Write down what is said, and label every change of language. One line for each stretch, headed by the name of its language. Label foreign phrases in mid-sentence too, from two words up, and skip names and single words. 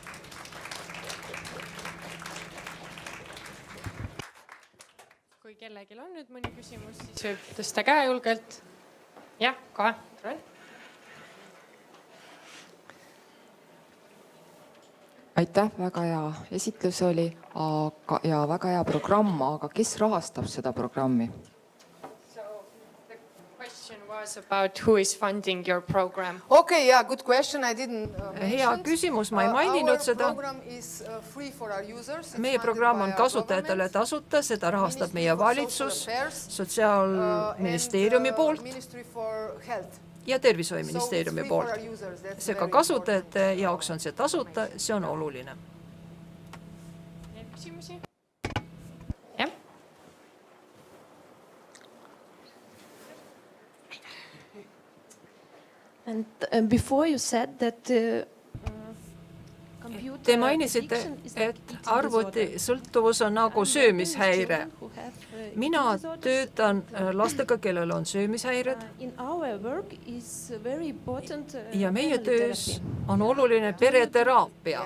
Estonian: Kui kellelgi on nüüd mõni küsimus, siis võib tõsta käe julgelt. Jah, kohe. Aitäh, väga hea esitlus oli ja väga hea programm, aga kes rahastab seda programmi?
English: Okay, yeah, good question. I didn't
Estonian: Hea küsimus, ma ei maininud seda. Meie programm on kasutajatele tasuta, seda rahastab meie valitsus, Sotsiaalministeeriumi poolt ja Tervishoiuministeeriumi poolt. Seega kasutajate jaoks on see tasuta, see on oluline. Küsimusi?
English: And before you said that
Estonian: Te mainisite, et arvuti sõltuvus on nagu söömishäire. Mina töötan lastega, kellel on söömishäired. Ja meie töös on oluline pereteraapia.